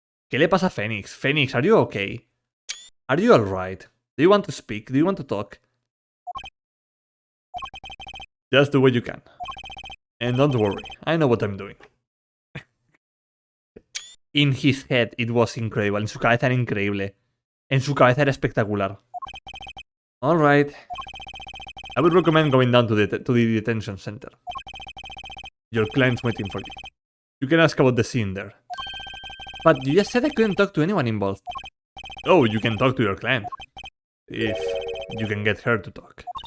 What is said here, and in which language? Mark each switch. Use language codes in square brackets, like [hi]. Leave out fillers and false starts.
[es] ¿Qué le pasa a Phoenix? [en] Phoenix, are you okay? Are you alright? Do you want to speak? Do you want to talk? Just do what you can. And don't worry, I know what I'm doing. In his head, it was incredible. [es] En su cabeza era increíble. En su cabeza era espectacular. [en] Alright. I would recommend going down to the detention center. Your client's waiting for you. You can ask about the scene there. But you just said I couldn't talk to anyone involved. Oh, you can talk to your client. If you can get her to talk.